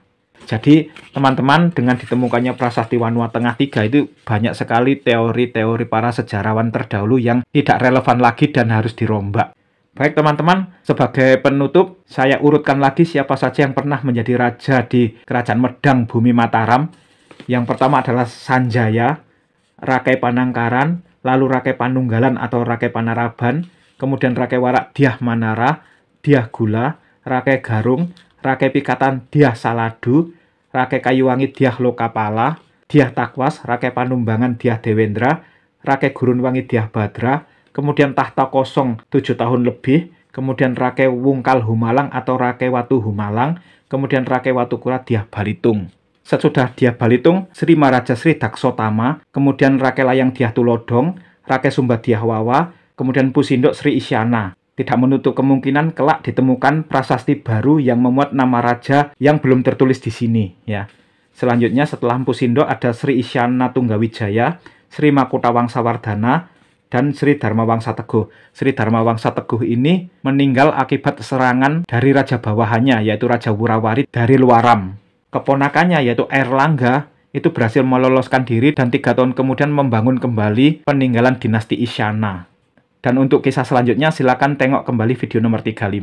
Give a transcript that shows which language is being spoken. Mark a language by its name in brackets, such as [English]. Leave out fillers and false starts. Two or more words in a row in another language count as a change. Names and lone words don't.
[Indonesian] Jadi teman-teman, dengan ditemukannya prasasti Wanua Tengah 3 itu banyak sekali teori-teori para sejarawan terdahulu yang tidak relevan lagi dan harus dirombak. Baik teman-teman, sebagai penutup saya urutkan lagi siapa saja yang pernah menjadi raja di Kerajaan Medang Bumi Mataram. Yang pertama adalah Sanjaya, Rakai Panangkaran, lalu Rakai Panunggalan atau Rakai Panaraban, kemudian Rakai Warak Dyah Manara, Dyah Gula, Rakai Garung, Rakai Pikatan Dyah Saladu, Rakai Kayuwangi Dyah Lokapala, Dyah Takwas, Rakai Panumbangan Dyah Dewendra, Rakai Gurunwangi Dyah Badra, kemudian tahta kosong 7 tahun lebih, kemudian Rakai Wungkal Humalang atau Rakai Watu Humalang, kemudian Rakai Watukura Dyah Balitung. Sesudah Dyah Balitung, Sri Maharaja Sri Daksotama, kemudian Rakai Layang Dyah Tulodong, Rakai Sumba Dyah Wawa, kemudian Pusindok Sri Isyana. Tidak menutup kemungkinan kelak ditemukan prasasti baru yang memuat nama raja yang belum tertulis di sini ya. Selanjutnya setelah Empu Sindok ada Sri Isyana Tunggawijaya, Sri Makutha Wangsawardhana, dan Sri Dharma Wangsa Teguh. Sri Dharma Wangsa Teguh ini meninggal akibat serangan dari raja bawahannya yaitu Raja Wurawari dari Luaram. Keponakannya yaitu Airlangga itu berhasil meloloskan diri dan 3 tahun kemudian membangun kembali peninggalan dinasti Isyana. Dan untuk kisah selanjutnya silakan tengok kembali video nomor 35.